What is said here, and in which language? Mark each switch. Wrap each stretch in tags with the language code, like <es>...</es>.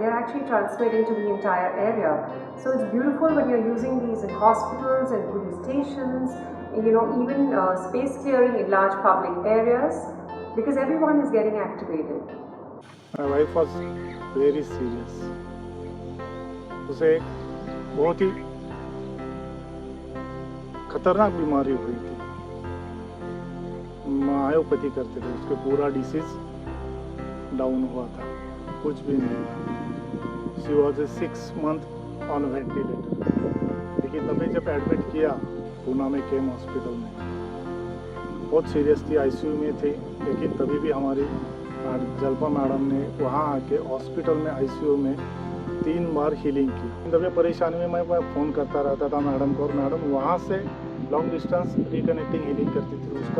<en>They're actually transmitting to the entire area. So it's beautiful when you're using these in hospitals and police stations, even space clearing in large public areas, because everyone is getting activated. My wife was very serious.</en> <hi>उसे एक बहुत ही खतरनाक बीमारी हुई थी। Myopathy करते थे, उसके पूरा डिसीज डाउन हुआ था, कुछ भी नहीं।</hi> <en>She was 6 months on ventilator।</en> <hi>लेकिन तभी जब एडमिट किया पूना में केम हॉस्पिटल में, बहुत सीरियस थी, आईसीयू में थी, लेकिन तभी भी हमारी जल्पा मैडम ने वहाँ आके हॉस्पिटल में आईसीयू में 3 बार हीलिंग की। तभी परेशानी में मैं फ़ोन करता रहता था मैडम को, और मैडम वहाँ से लॉन्ग डिस्टेंस रिकनेक्टिंग हीलिंग करती थी।</hi>